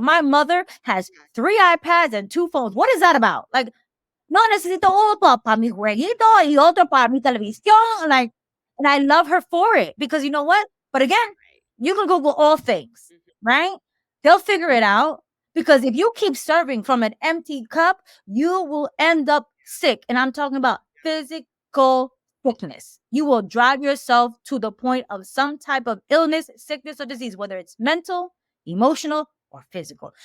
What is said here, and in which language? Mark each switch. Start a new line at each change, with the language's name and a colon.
English: My mother has 3 iPads and 2 phones. What is that about?
Spanish: Like, no, necesito uno para mi jueguito y otro para mi televisión.
English: Like, and I love her for it because you know what? But again, you can Google all things, right? They'll figure it out because if you keep serving from an empty cup, you will end up sick. And I'm talking about physical sickness. You will drive yourself to the point of some type of illness, sickness, or disease, whether it's mental, emotional, or physical.